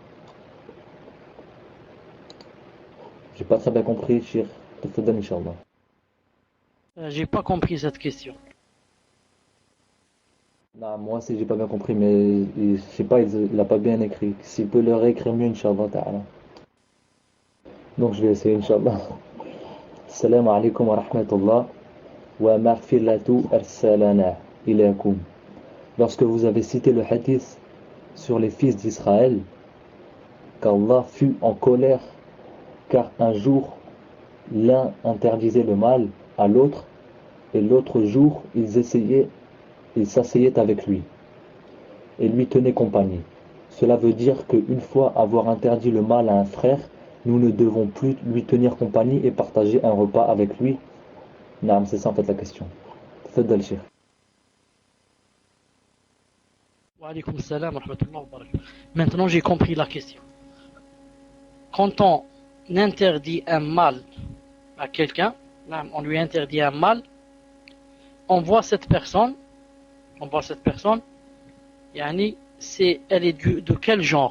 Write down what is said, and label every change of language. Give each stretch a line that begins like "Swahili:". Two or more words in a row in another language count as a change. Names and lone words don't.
French: J'ai pas très bien compris, Cheikh.
Arabic: تفضل إن شاء الله.
French: J'ai pas compris cette question. Non, moi aussi j'ai pas bien compris, mais je sais pas, il a pas bien écrit. S'il peut le réécrire mieux,
Arabic: إن شاء الله تعالى.
French: Donc je vais essayer, Inch'Allah.
Arabic: السلام عليكم ورحمة الله ومغفرته السلانة إليكم.
French: lorsque vous avez cité le hadith sur les fils d'Israël, qu'Allah fut en colère, car un jour, l'un interdisait le mal à l'autre, et l'autre jour, ils s'asseyaient avec lui, et lui tenaient compagnie. Cela veut dire qu'une fois avoir interdit le mal à un frère, nous ne devons plus lui tenir compagnie et partager un repas avec lui. Naam, c'est ça en fait la question.
Arabic: تفضل شيخ. وعليكم السلام ورحمة الله وبركاته.
French: Maintenant, j'ai compris la question. Quand on interdit un mal à quelqu'un, on lui interdit un mal, on voit cette personne, yani, elle est de quel genre?